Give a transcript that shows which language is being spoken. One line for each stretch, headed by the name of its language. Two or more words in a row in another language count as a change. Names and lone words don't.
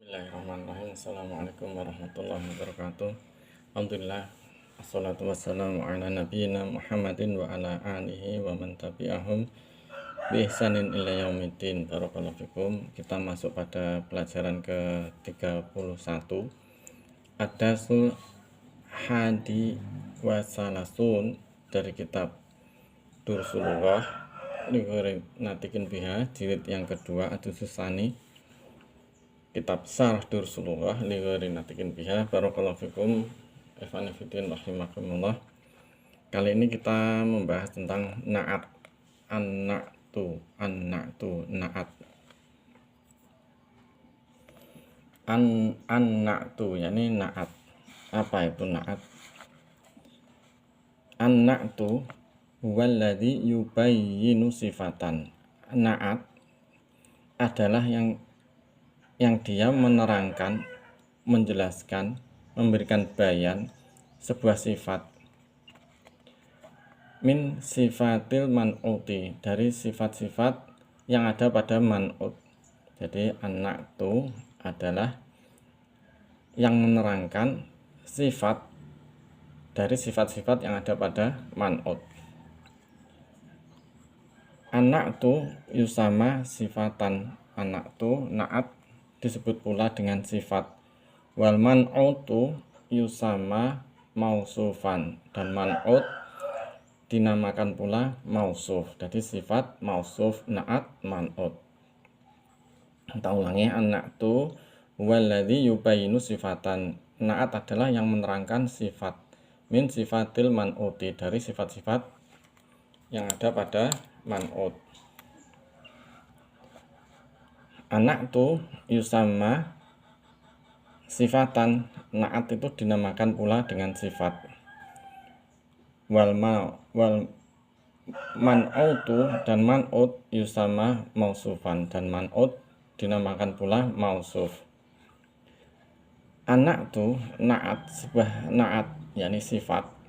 Arabic: بسم الله الرحمن الرحيم. السلام عليكم ورحمة الله وبركاته. Alhamdulillah. الصلاة والسلام على نبينا محمد وعلى آله ومن تبعهم بإحسان إلى يوم الدين. بارك الله فيكم.
Indonesian: Kita masuk pada pelajaran ke-31.
Arabic: الدرس الحادي والثلاثون
Indonesian: dari kitab Dursul Lughah natikin biha jilid yang kedua Ad-Dususani, kitab Syarh Dursul Lughah li natikin biha.
Arabic: بارك الله فيكم إخواني في الدين رحمكم الله.
Indonesian: Kali ini kita membahas tentang na'at.
Arabic: النعت نعت.
Indonesian: An-na'tu yakni na'at. Apa itu na'at?
Arabic: النعت هو الذي يبين صفة.
Indonesian: Na'at adalah yang dia menerangkan, menjelaskan, memberikan bayan sebuah sifat
Arabic: من صفات المنعوت,
Indonesian: dari sifat-sifat yang ada pada man'ut. Jadi an-na'tu adalah yang menerangkan sifat dari sifat-sifat yang ada pada man'ut.
Arabic: النعت يسمى صفة.
Indonesian: An-na'tu na'at disebut pula dengan sifat.
Arabic: والمنعوت يسمى موصوفا,
Indonesian: dan man'ut dinamakan pula mausuf. Jadi sifat, mausuf, na'at, man'ut. Kita ulangi,
Arabic: النعت هو الذي يبين صفة.
Indonesian: Na'at adalah yang menerangkan sifat
Arabic: من صفات المنعوت,
Indonesian: dari sifat-sifat yang ada pada man'ut.
Arabic: النعت يسمى صفة.
Indonesian: Na'at itu dinamakan pula dengan sifat.
Arabic: والمنعوت,
Indonesian: dan man'ut
Arabic: يسمى موصوفا,
Indonesian: dan man'ut dinamakan pula mausuf. An-na'tu na'at, sebuah na'at yakni sifat.